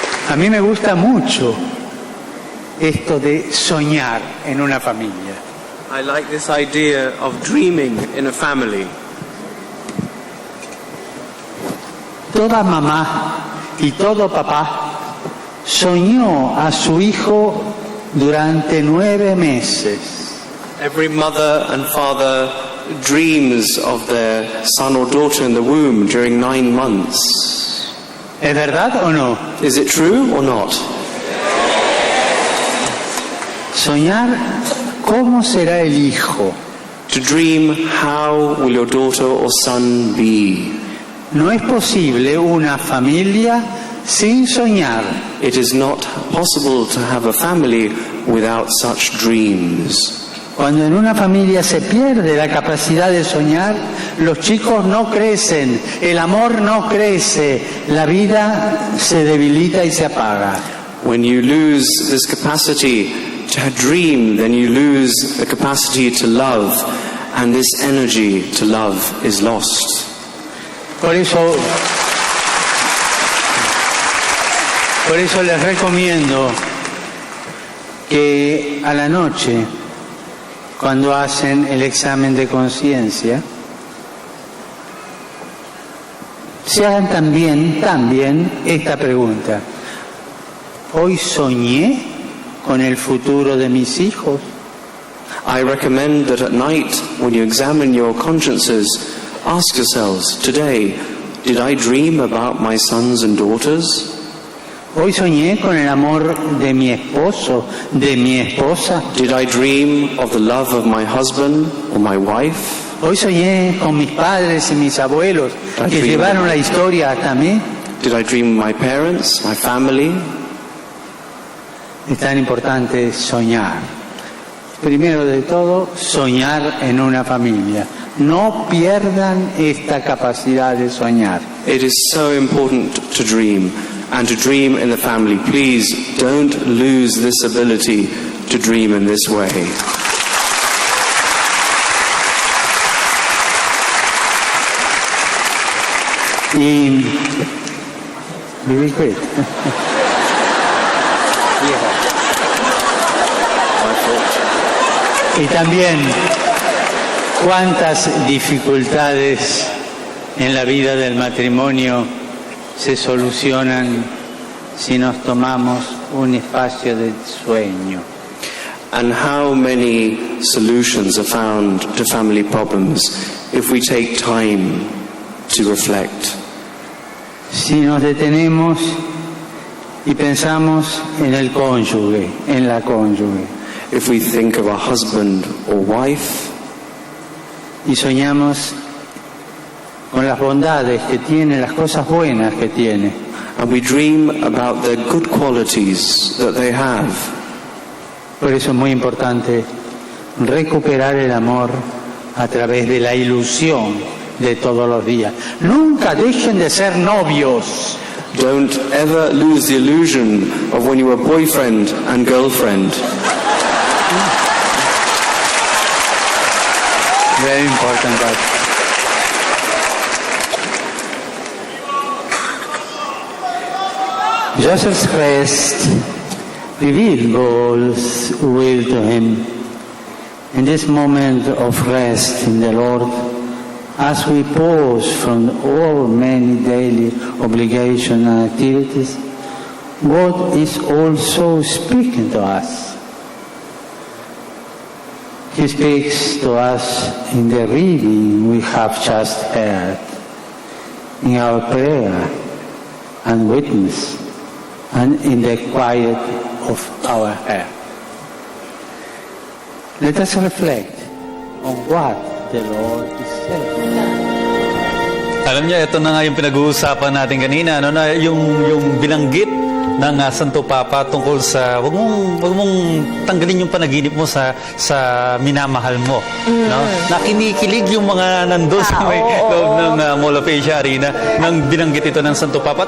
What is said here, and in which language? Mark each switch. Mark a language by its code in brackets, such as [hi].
[es] A mí me gusta mucho esto de soñar en una familia. [en] I like this idea of dreaming in a family. [es] Toda mamá y todo papá soñó a su hijo durante 9 meses. [en] Every mother and father dreams of their son or daughter in the womb during 9 months. [es] ¿Es verdad o no? [en] Is it true or not? [es] Soñar cómo será el hijo. [en] To dream how will your daughter or son be. [es] No es posible una familia sin soñar. [en] It is not possible to have a family without such dreams. [es] Cuando en una familia se pierde la capacidad de soñar, los chicos no crecen, el amor no crece, la vida se debilita y se apaga. [en] When you lose this capacity to dream, then you lose the capacity to love, and this energy to love is lost. [es] Por eso les recomiendo que a la noche, cuando hacen el examen de conciencia, se hagan también esta pregunta. ¿Hoy soñé con el futuro de mis hijos? [en] I recommend that at night, when you examine your consciences, ask yourselves, today, did I dream about my sons and daughters? [es] Hoy soñé con el amor de mi esposo, de mi esposa. [en] Did I dream of the love of my husband or my wife? [es] Hoy soñé con mis padres y mis abuelos que llevaron la historia hasta mí. [en] Did I dream of my parents, my family? [es] Es tan importante soñar. Primero de todo, soñar en una familia. No pierdan esta capacidad de soñar. [en] It is so important to dream, and to dream in the family. Please don't lose this ability to dream in this way. [es] Y vivir quit. Y también cuántas dificultades en la vida del matrimonio se solucionan si nos tomamos un espacio de sueño. [en] And how many solutions are found to family problems if we take time to reflect. [es] Si nos detenemos y pensamos en el cónyuge, en la cónyuge, [en] If we think of a husband or wife, [es] y soñamos con las bondades que tiene, las cosas buenas que tiene, [en] and we dream about the good qualities that they have, [es] por eso es muy importante recuperar el amor a través de la ilusión de todos los días. Nunca dejen de ser novios. [en] don't ever lose the illusion of when you were boyfriend and girlfriend. Very important part. Joseph's rest revealed God's will to him. In this moment of rest in the Lord, as we pause from all many daily obligations and activities, God is also speaking to us. He speaks to us in the reading we have just heard, in our prayer and witness, and in the quiet of our heart. Let us reflect on what the Lord is saying. [tl] Alam niya, ito na nga yung pinag-uusapan natin kanina, ano, na yung binanggit ng Santo Papa tungkol sa wag mong tanggalin yung panaginip mo sa minamahal mo, no? Nakinikilig yung mga nandoon sa may loob ng Mall of Asia Arena nang binanggit ito ng Santo Papa.